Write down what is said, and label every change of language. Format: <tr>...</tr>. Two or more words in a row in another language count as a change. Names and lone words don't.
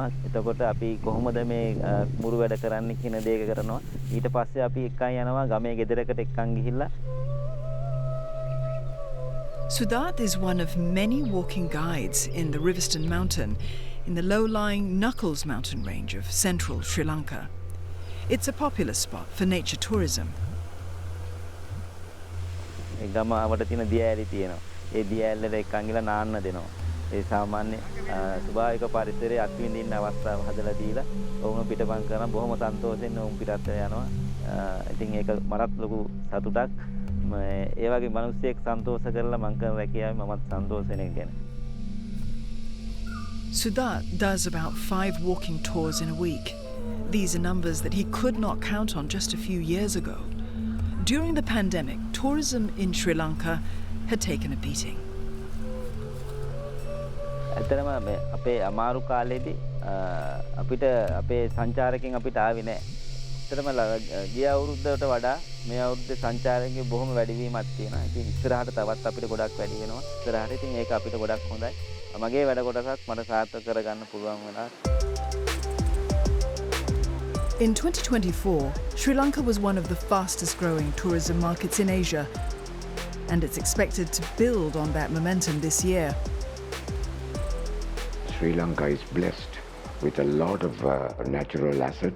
<si>එතකොට අපි කොහොමද මේ මුරු වැඩ කරන්න කියන දේ කරනවා. ඊට පස්සේ අපි එක්කන් යනවා ගමේ ගෙදරකට එක්කන් ගිහිල්ලා.</si> <en>Sudat is one of many walking guides in the Riveston Mountain, in the low-lying Knuckles mountain range of central Sri Lanka. It's a popular spot for nature tourism.</en> <si>ගම අපට තියෙන දියඇලි තියෙනවා. ඒ දියඇල්ලට එක්කන් ගිහලා නාන්න දෙනවා. ඒ සාමාන්‍ය ස්වභාවික පරිසරයේ අත්විඳින්න අවස්ථාව හදලා දීලා ඔවුන් පිටපන් කරන බොහොම සන්තෝෂෙන් ඔවුන් පිටත් යනවා. ඉතින් ඒක මරත් ලොකු සතුටක්. ඒ වගේ මිනිස්සෙක් සන්තෝෂ කරලා මං කරන රැකියාවේ මමත් සන්තෝෂ වෙන එක ගැන.</si> <en>Sudat does about 5 walking tours in a week. These are numbers that he could not count on just a few years ago. During the pandemic, tourism in Sri Lanka had taken a beating.</en> <si>ඇත්තටම අපේ අමාරු කාලෙදී අපිට අපේ සංචාරකයන් අපිට ආවේ නැහැ. ඇත්තටම ගිය අවුරුද්දට වඩා මේ අවුරුද්දේ සංචාරකයන් බොහොම වැඩිවීමක් තියෙනවා. ඉතින් ඉස්සරහට තවත් අපිට ගොඩක් වැඩි වෙනවා. ඉස්සරහට ඉතින් ඒක අපිට ගොඩක් හොඳයි. මගේ වැඩ කොටසක් මට සාර්ථක කරගන්න පුළුවන් වෙනවා.</si> <en>In 2024, Sri Lanka was one of the fastest growing tourism markets in Asia, and it's expected to build on that momentum this year. Sri Lanka is blessed with a lot of natural assets.</en>